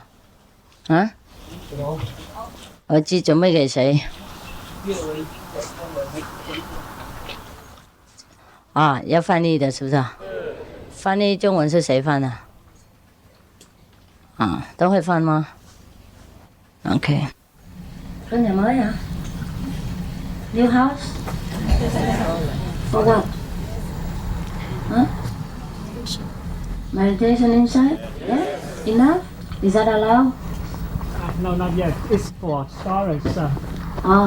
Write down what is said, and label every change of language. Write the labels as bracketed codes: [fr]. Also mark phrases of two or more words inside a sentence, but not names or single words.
[vi] Hả? Ở chi chuẩn bị [zh] 给谁？啊，要翻译的是不是？翻译中文是谁翻的？啊，都会翻吗 ？OK。 [vi] Có nhà mới hả? [en] New house? For what? Huh? Meditation inside? Yeah? Enough? Is that allowed? No, not yet. It's for storage. Oh.